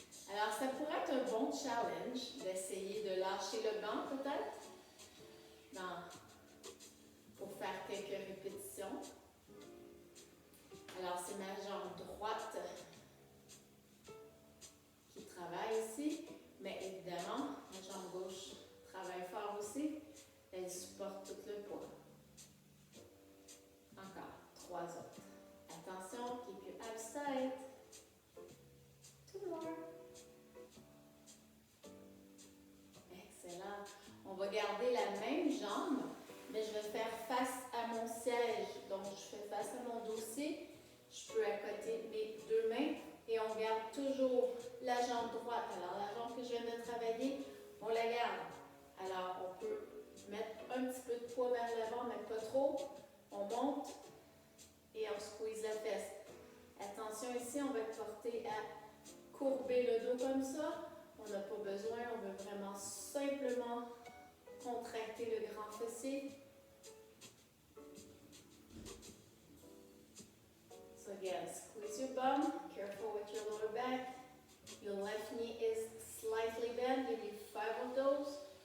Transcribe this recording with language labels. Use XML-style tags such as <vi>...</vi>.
<fr>Alors, ça pourrait être un bon challenge d'essayer de lâcher le banc peut-être pour faire quelques répétitions. Alors, c'est ma jambe droite qui travaille ici, mais évidemment, ma jambe gauche travaille fort aussi. Elle supporte tout le poids. Encore, 3 autres.</fr> <en>Attention, keep your abs tight. 2 more. Excellent.</en> <fr>On va garder la même jambe, mais je vais faire face à mon siège. Donc, je fais face à mon dossier. Je peux accoter mes 2 mains et on garde toujours la jambe droite. Alors, la jambe que je viens de travailler, on la garde. Alors, on peut mettre un petit peu de poids vers l'avant, mais pas trop. On monte et on squeeze la fesse. Attention ici, on va être porté à courber le dos comme ça. On n'a pas besoin, on veut vraiment simplement contracter le grand fessier.</fr> <en>So again, squeeze your bum, careful with your lower back. Your left knee is slightly bent. You need 5 of those.</en>